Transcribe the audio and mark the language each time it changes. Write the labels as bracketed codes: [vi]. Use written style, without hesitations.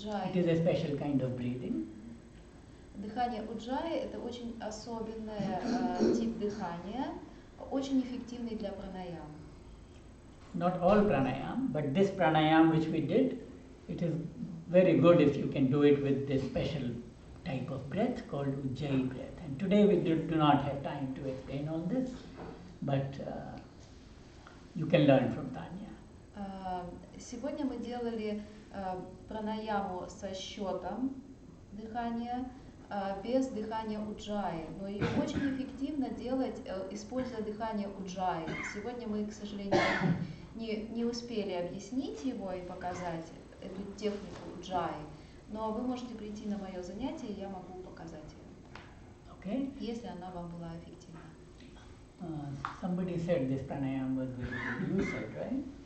[en] It is a special kind of breathing. [ru] Дыхание уджай – это очень особенный тип дыхания, очень эффективный для пранаям. [en] Not all pranayam, but this pranayam which we did, it is very good if you can do it with this special type of breath called Ujjayi breath. And today we do not have time to explain all this, but you can learn from Tanya. [ru] Сегодня мы делали пранаяму со счетом дыхания, без дыхания уджаи, но ее очень эффективно делать, используя дыхание уджаи. Сегодня мы, к сожалению, не успели объяснить его и показать эту технику уджаи, но вы можете прийти на мое занятие, и я могу показать ее, [en] Okay? [ru] если она вам была эффективна. [en] Somebody said this pranayam was very good. You said, right?